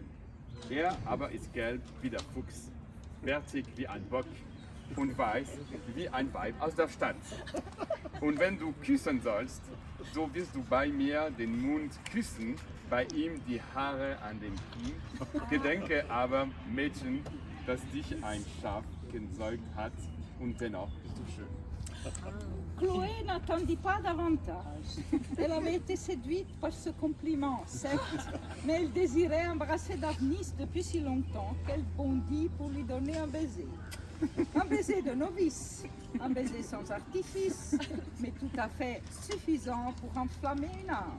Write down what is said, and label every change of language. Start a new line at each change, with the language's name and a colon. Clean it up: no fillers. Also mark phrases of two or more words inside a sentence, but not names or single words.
German: Er aber ist gelb wie der Fuchs, bärtig wie ein Bock und weiß wie ein Weib aus der Stadt. Und wenn du küssen sollst, so wirst du bei mir den Mund küssen, bei ihm die Haare an den Kinn. Gedenke aber, Mädchen, dass dich ein Schaf gezeugt hat und dennoch bist du schön.
French: Chloé n'attendit pas davantage. Elle avait été séduite par ce compliment, certes, mais elle désirait embrasser Daphnis depuis si longtemps qu'elle bondit pour lui donner un baiser. Un baiser de novice, un baiser sans artifice, mais tout à fait suffisant pour enflammer une âme.